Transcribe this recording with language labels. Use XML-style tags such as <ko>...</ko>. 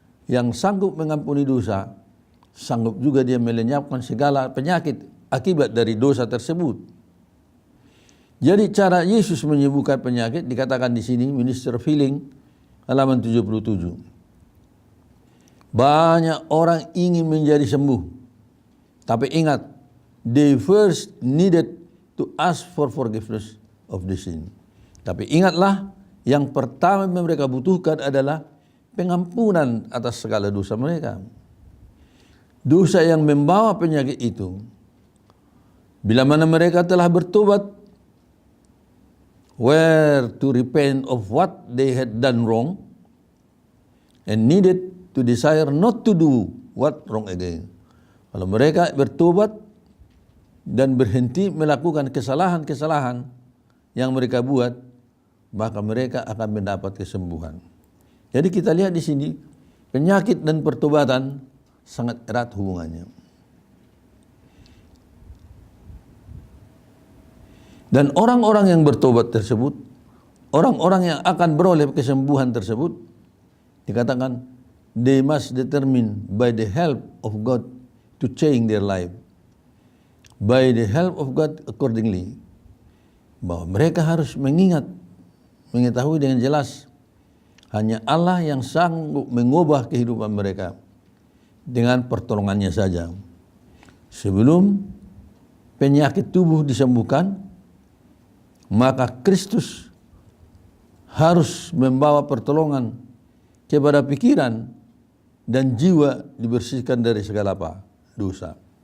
<id>Yang sanggup mengampuni dosa, sanggup juga Dia melenyapkan segala penyakit akibat dari dosa tersebut. Jadi cara Yesus menyembuhkan penyakit dikatakan di sini, Minister of Healing, halaman 77. Banyak orang ingin menjadi sembuh. Tapi ingat,</id> <en>they first needed to ask for forgiveness of the sin.</en> <id>Tapi ingatlah, yang pertama mereka butuhkan adalah pengampunan atas segala dosa mereka. Dosa yang membawa penyakit itu, bila mana mereka telah bertobat,</id> <en>were to repent of what they had done wrong, and needed to desire not to do what wrong again.</en> <id>Kalau mereka bertobat dan berhenti melakukan kesalahan-kesalahan yang mereka buat, maka mereka akan mendapat kesembuhan. Jadi kita lihat di sini, penyakit dan pertobatan sangat erat hubungannya. Dan orang-orang yang bertobat tersebut, orang-orang yang akan beroleh kesembuhan tersebut, dikatakan</id> <en>they must determine by the help of God to change their life. By the help of God accordingly.</en> <id>Bahwa mereka harus mengetahui dengan jelas, hanya Allah yang sanggup mengubah kehidupan mereka dengan pertolongannya saja. Sebelum penyakit tubuh disembuhkan, maka Kristus harus membawa pertolongan kepada pikiran dan jiwa dibersihkan dari segala apa? Dosa.</id>